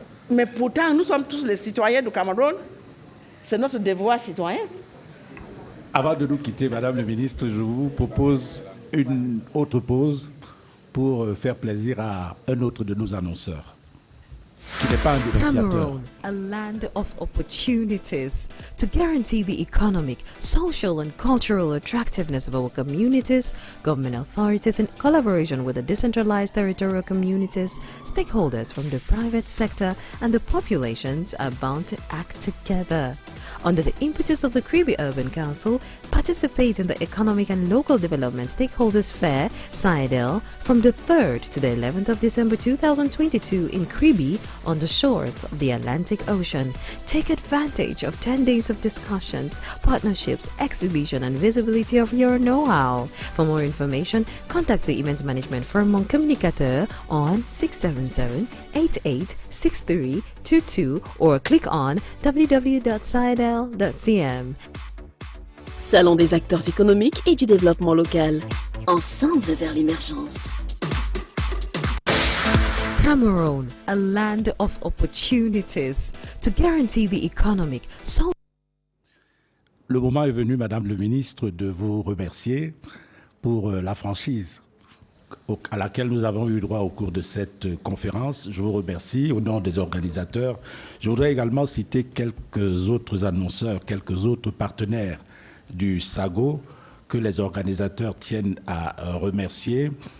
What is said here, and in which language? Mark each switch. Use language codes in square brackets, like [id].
[fr] Mais pourtant, nous sommes tous les citoyens du Cameroun. C'est notre devoir citoyen. Avant de nous quitter, Madame le ministre, je vous propose une autre pause pour faire plaisir à un autre de nos annonceurs, qui n'est pas un dénonciateur. [en] Cameroon, a land of opportunities. To guarantee the economic, social and cultural attractiveness of our communities, government authorities in collaboration with the decentralized territorial communities, stakeholders from the private sector and the populations are bound to act together. Under the impetus of the Kribi Urban Council, participate in the Economic and Local Development Stakeholders Fair, SIDEL, from the 3rd to the 11th of December 2022 in Kribi on the shores of the Atlantic Ocean. Take advantage of 10 days of discussions, partnerships, exhibition and visibility of your know-how. For more information, contact the event management firm Mon Communicateur on 677-886322 or click on www.sidel.cm. [fr] Salon des acteurs économiques et du développement local. Ensemble vers l'émergence. [en] Cameroon, a land of opportunities. To guarantee the economic, [fr] Le moment est venu, Madame le ministre, de vous remercier pour la franchise à laquelle nous avons eu droit au cours de cette conférence. Je vous remercie au nom des organisateurs. Je voudrais également citer quelques autres annonceurs, quelques autres partenaires du SAGO que les organisateurs tiennent à remercier.